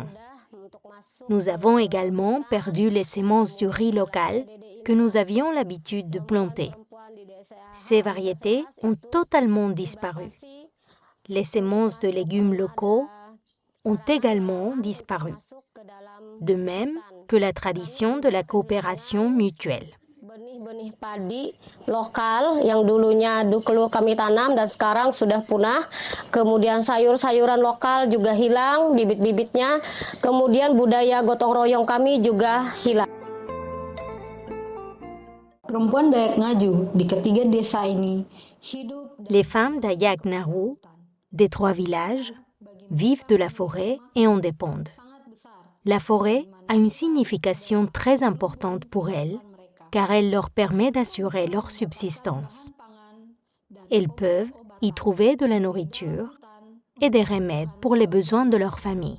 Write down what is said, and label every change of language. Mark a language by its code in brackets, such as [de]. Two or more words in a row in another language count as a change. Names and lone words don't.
[fr] Nous avons également perdu les semences du riz local que nous avions l'habitude de planter. Ces variétés ont totalement disparu. Les semences de légumes locaux ont également disparu, de même que la tradition de la coopération mutuelle. [id] Benih padi lokal yang dulunya dulu kami tanam dan sekarang sudah punah. Kemudian sayur-sayuran lokal juga hilang, bibit-bibitnya. Kemudian budaya gotong royong kami juga hilang. Perempuan Dayak Ngaju di ketiga desa ini hidup. [fr] Les femmes Dayak Nahu des 3 villages vivent de la forêt et en dépendent. La forêt a une signification très importante pour elles, car elle leur permet d'assurer leur subsistance. Elles peuvent y trouver de la nourriture et des remèdes pour les besoins de leur famille.